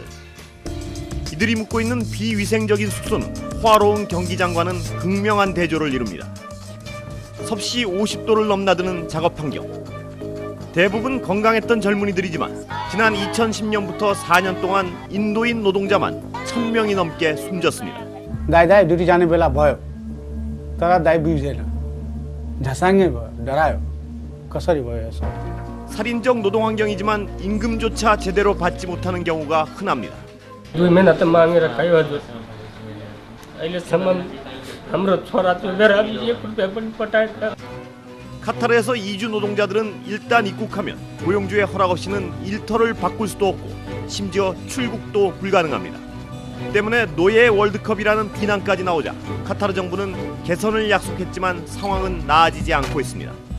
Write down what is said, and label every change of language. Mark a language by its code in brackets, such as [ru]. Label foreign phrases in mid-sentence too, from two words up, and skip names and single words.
[ko] 이들이 묵고 있는 비위생적인 숙소는 호화로운 경기장과는 극명한 대조를 이룹니다. 섭씨 50도를 넘나드는 작업 환경. 대부분 건강했던 젊은이들이지만 지난 2010년부터 4년 동안 인도인 노동자만 1000명이 넘게 숨졌습니다. [ne] दाई ड्यूटी जाने बेला भयो तर दाई बुझेन झसाङ्गे भयो डरायो कसरी भयो यसो [ko] 살인적 노동 환경이지만 임금조차 제대로 받지 못하는 경우가 흔합니다. [ne] 2 महिना त मागेर खायो हजुर अहिलेसम्म हाम्रो छोरा चुबेर 1 रुपैयाँ पनि पठाएन. [ko] 카타르에서 이주 노동자들은 일단 입국하면 고용주의 허락 없이는 일터를 바꿀 수도 없고 심지어 출국도 불가능합니다. 때문에 노예 월드컵이라는 비난까지 나오자 카타르 정부는 개선을 약속했지만 상황은 나아지지 않고 있습니다.